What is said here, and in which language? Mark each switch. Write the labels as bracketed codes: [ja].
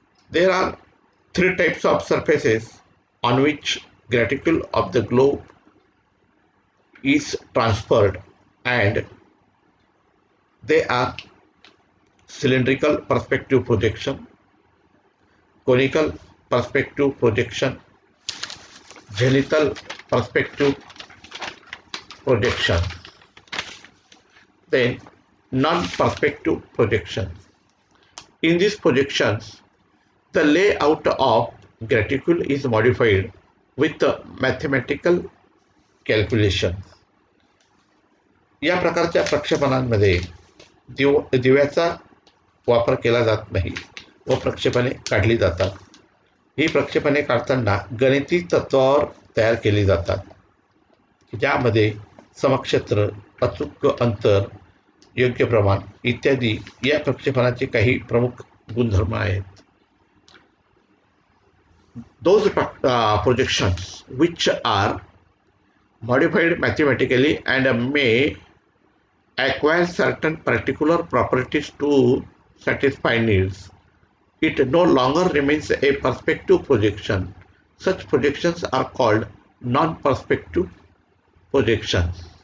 [en] There are three types of surfaces on which graticule of the globe is transferred, and they are cylindrical perspective projection, conical perspective projection, zenithal perspective projection, then non-perspective projection. In these projections, the layout of graticule is modified with mathematical calculation. [mr] या प्रकारच्या प्रक्षेपणांमध्ये दिव्याचा वापर केला जात नाही, व प्रक्षेपणे काढली जातात. ही प्रक्षेपणे काढताना गणिती तत्वावर तयार केली जातात, ज्यामध्ये समक्षेत्र, अचूक अंतर, योग्य प्रमाण इत्यादी या प्रक्षेपणाचे काही प्रमुख गुणधर्म आहेत. [en] Those projections which are modified mathematically and may acquire certain particular properties to satisfy needs. It no longer remains a perspective projection. Such projections are called non-perspective projections.